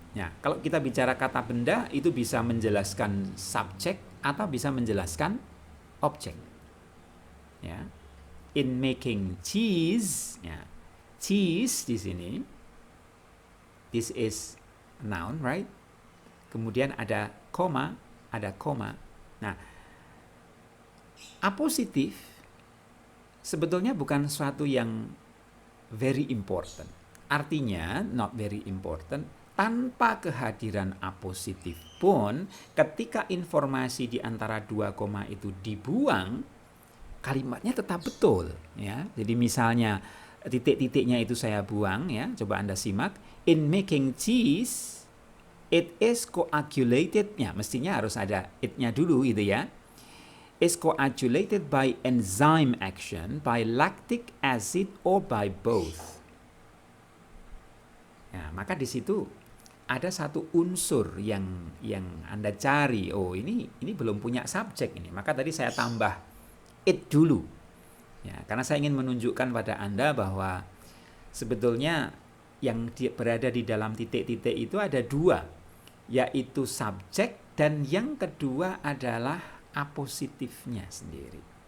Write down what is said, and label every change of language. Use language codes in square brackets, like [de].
[id] Ya, kalau kita bicara kata benda itu bisa menjelaskan subjek atau bisa menjelaskan objek. [en] Ya. In making cheese, ya. Cheese [id] di sini, [en] this is a noun, right? [id] Kemudian ada koma, ada koma. Nah, apositif sebetulnya bukan sesuatu yang [en] very important. [id] Artinya, [en] not very important, [id] tanpa kehadiran apositif pun, ketika informasi di antara 2 koma itu dibuang, kalimatnya tetap betul. Ya. Jadi misalnya, titik-titiknya itu saya buang, ya. Coba Anda simak. [en] In making cheese, it is coagulated. [id] Ya, mestinya harus ada it-nya dulu gitu ya. [en] Is coagulated by enzyme action, by lactic acid, or by both. [id] Nah, maka di situ ada satu unsur yang Anda cari. Oh, ini belum punya subjek ini. Maka tadi saya tambah it dulu. Ya, karena saya ingin menunjukkan pada Anda bahwa sebetulnya yang berada di dalam titik-titik itu ada dua, yaitu subjek dan yang kedua adalah apositifnya sendiri.